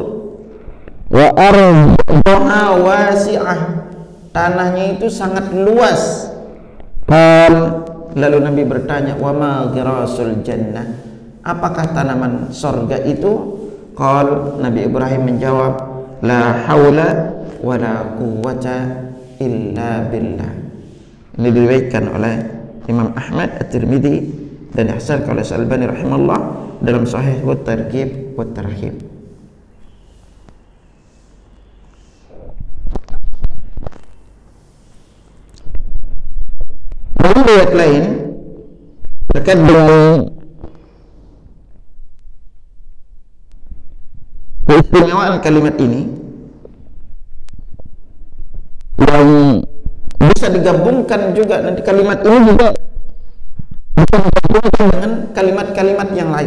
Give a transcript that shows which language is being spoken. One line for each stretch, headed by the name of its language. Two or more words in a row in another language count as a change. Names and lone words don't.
Arabic: وأرضها واسعة,
Indonesian: tanahnya itu sangat luas. Lalu Nabi bertanya,
Arabic: "وما غراس الجنة?"
Indonesian: Apakah tanaman sorga itu? Qal, Nabi Ibrahim menjawab,
Arabic: لا حول ولا قوة إلا بالله.
Indonesian: Ini diriwayatkan oleh Imam Ahmad, At-Tirmidzi dan dihasankan oleh Al-Albani rahimahullah dalam Sahih wa Targhib wa Tarhib. Dalam riwayat lain terkait dengan keistimewaan kalimat ini yang bisa digabungkan juga, nanti kalimat ini juga bisa digabungkan dengan kalimat-kalimat yang lain.